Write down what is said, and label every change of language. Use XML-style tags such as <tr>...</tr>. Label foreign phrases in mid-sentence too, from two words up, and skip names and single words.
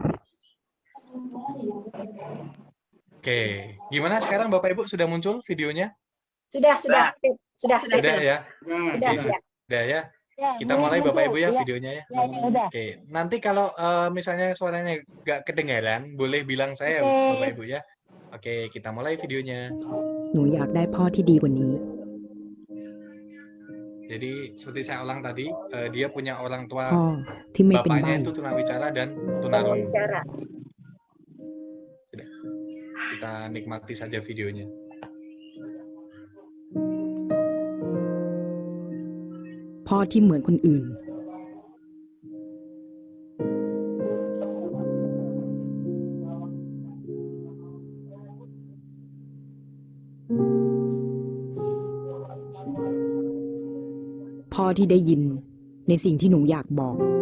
<id>Oke, gimana sekarang Bapak Ibu sudah muncul videonya? Sudah. Sudah ya? Sudah, Oke, ya. sudah ya. Kita mulai Bapak Ibu ya videonya ya. Oke, nanti kalau misalnya suaranya nggak kedengaran, boleh bilang saya Bapak Ibu ya. Oke, kita mulai videonya.</id> <th>หนูอยากได้พ่อที่ดีกว่านี้</th> <id>Jadi seperti saya ulang tadi, dia punya orang tua,</id> <th>พ่อที่ไม่เป็นใบ้</th> <id>bapaknya itu tunawicara dan tunarungu. Bicara. Sudah. Kita nikmati saja videonya.</id> <th>" พ่อที่เหมือนคนอื่น พ่อที่ได้ยินในสิ่งที่หนูอยากบอก</th>